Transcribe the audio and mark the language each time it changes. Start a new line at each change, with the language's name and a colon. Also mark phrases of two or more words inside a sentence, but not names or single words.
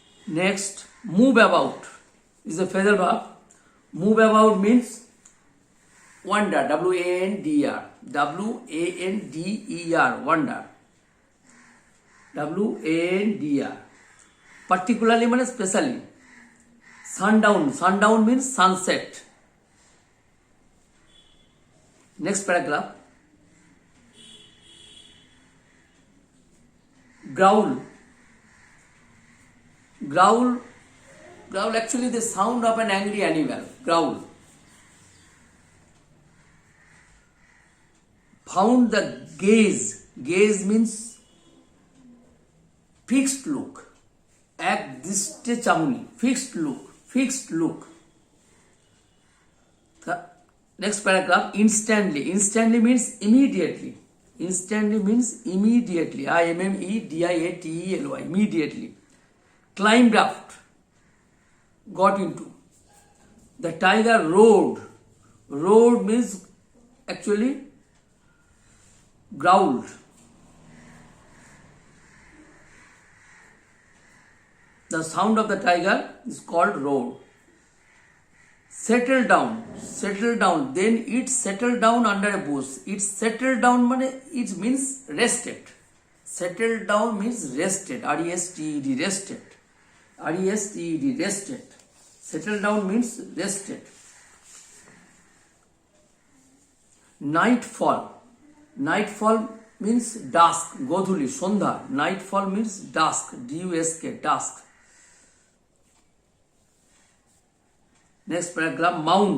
English: Next, move about is a phrasal verb. Move about means wander, W-A-N-D-E-R, W-A-N-D-E-R, wander, W-A-N-D-R. Particularly means specially. Sundown, sundown means sunset. Next paragraph. Growl. Growl, growl actually the sound of an angry animal. Growl. Found the gaze. Gaze means fixed look.
Bangla: এক দৃষ্টে চাউনি,
English: fixed look, fixed look. Next paragraph, instantly. Instantly means immediately. Instantly means immediately. I-M-M-E-D-I-A-T-E-L-Y, immediately. Climbed up, got into. The tiger roared. Roared means actually growled. The sound of the tiger is called roar. Settle down, settle down. Then it settled down under a bush. It settled down, it means rested. Settled down means rested. R-E-S-T-E-D, rested. R-E-S-T-E-D, rested. Settle down means rested. Nightfall. Nightfall means dusk.
Bangla: গোধূলি, সন্ধ্যা.
English: Nightfall means dusk. D-U-S-K, dusk. Next paragraph, mount.